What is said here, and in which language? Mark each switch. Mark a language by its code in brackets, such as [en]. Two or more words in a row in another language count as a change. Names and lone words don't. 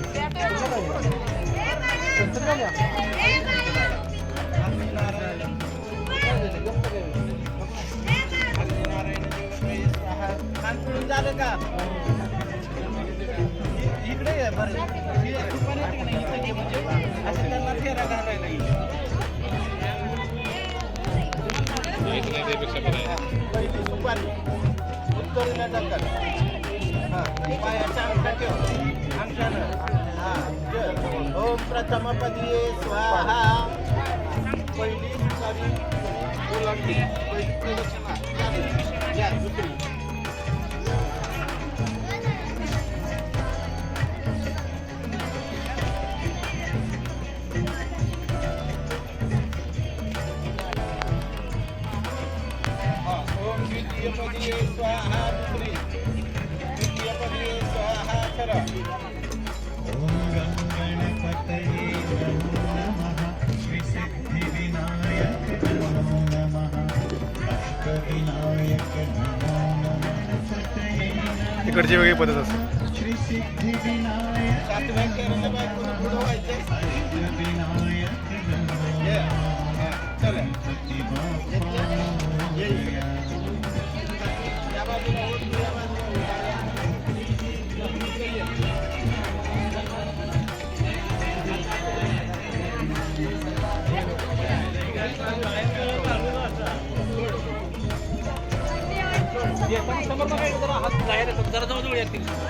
[mr] झालं का इकडे म्हणजे असं त्यांना फेरा घालायला येईल. सुपारी उत्तरेला टाकतात. पायाच्या अंगठा ठेव, [sa] अंगठानं ओम प्रथमपदी स्वाहा. [mr] पहिली सुपारी ओलांडली, पहिली प्रदक्षिणा झाली. या दुसरी [sa] द्वितीयपदी स्वाहा, [mr] दुसरी [sa] द्वितीयपदी स्वाहा. [mr] खरं [sa] ओम गं गणपतये नमो नमः. श्री सिद्धिविनायक नमो नमः. अष्टविनायक नमो नमः. पतये नमः. [mr] इकडची वेगळी पद्धत असते. [sa] श्री सिद्धिविनायक [mr] सातव्या केरळला बायकोला बुडवायचं. [sa] विनायक नमो नमः. [mr] चला गणपती बाप्पा मोरया. या बाजूला होत, या बाजूला समोर बघायचं, जरा हात बाहेर येतो, जरा जवळ येतील.